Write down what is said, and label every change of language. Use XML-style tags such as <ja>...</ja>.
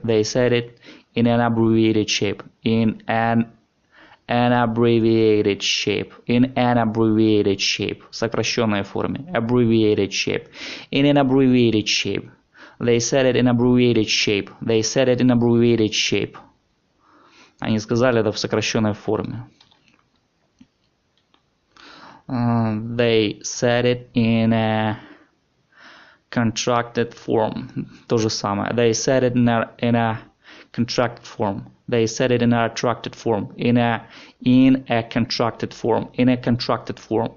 <en>They said it in an abbreviated shape. In an abbreviated shape. In an abbreviated shape.</en> <ru>В сокращенной форме.</ru> <en>Abbreviated shape. In an abbreviated shape. They said it in abbreviated shape. They said it in abbreviated shape.</en> <ru>Они сказали это в сокращенной форме.</ru> <en>They said it in a contracted form.</en> <ru>То же самое.</ru> <en>They said it in a contracted form. They said it in a contracted form. In a contracted form. In a contracted form.</en>